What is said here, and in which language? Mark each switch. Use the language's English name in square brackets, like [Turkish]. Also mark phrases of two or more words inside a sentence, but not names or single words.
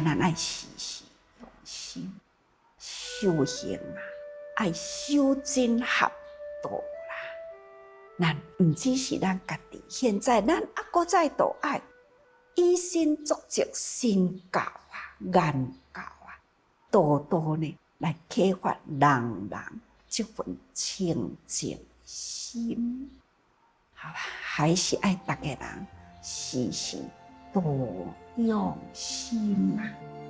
[Min Nan Chinese] 咱爱时时用心修行啊，爱修真合道啦。咱毋只是咱家己，现在咱搁再都爱以身作则，身教啊、言教啊，多多呢来启发人这份清净心。好啦，还是爱大家人时时多用心啊。